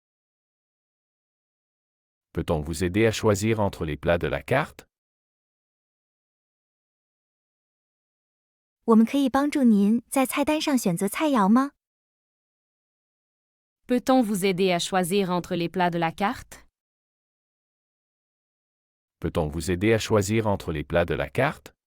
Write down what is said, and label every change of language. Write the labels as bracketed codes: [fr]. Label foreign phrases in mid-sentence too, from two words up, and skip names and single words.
[fr] Peut-on vous aider à choisir entre les plats de la carte? [zh] 我们可以帮助您在菜单上选择菜肴吗？ [fr] Peut-on vous aider à choisir entre les plats de la carte? Peut-on vous aider à choisir entre les plats de la carte?